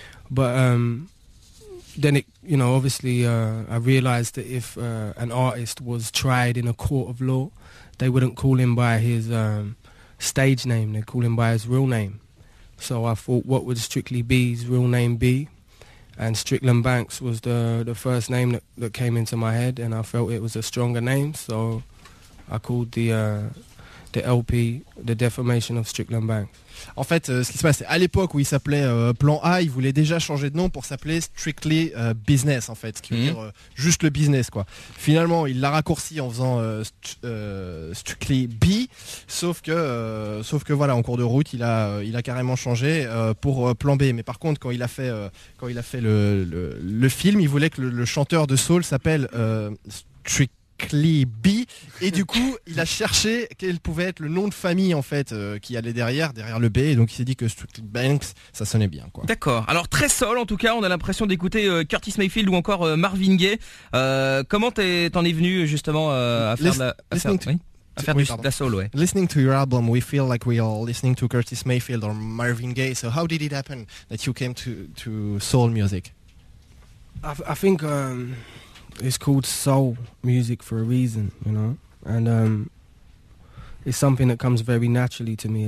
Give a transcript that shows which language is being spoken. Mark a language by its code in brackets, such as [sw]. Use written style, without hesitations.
[en] But then it, you know, obviously I realized that if an artist was tried in a court of law, they wouldn't call him by his stage name, they'd call him by his real name. So I thought, what would Strictly B's real name be? And Strickland Banks was the first name that came into my head, and I felt it was a stronger name, so I called the LP, The Defamation of Strickland Banks. [fr] En fait, ce qui se passe, c'est à l'époque où il s'appelait Plan A, il voulait déjà changer de nom pour s'appeler Strictly Business, en fait, ce qui veut dire juste le business, quoi. Finalement, il l'a raccourci en faisant Strictly B, sauf que voilà, en cours de route, il a carrément changé pour Plan B. Mais par contre, quand il a fait le film, il voulait que le chanteur de soul s'appelle Strictly B, et du coup il a cherché quel pouvait être le nom de famille en fait qui allait derrière le B, et donc il s'est dit que Strictly Banks ça sonnait bien, quoi. D'accord, alors très soul en tout cas, on a l'impression d'écouter Curtis Mayfield ou encore Marvin Gaye. Comment t'en es venu justement à faire de la soul? Ouais, [en] listening to your album we feel like we are listening to Curtis Mayfield or Marvin Gaye, so how did it happen that you came to soul music? I think it's called soul music for a reason, you know, and it's something that comes very naturally to me.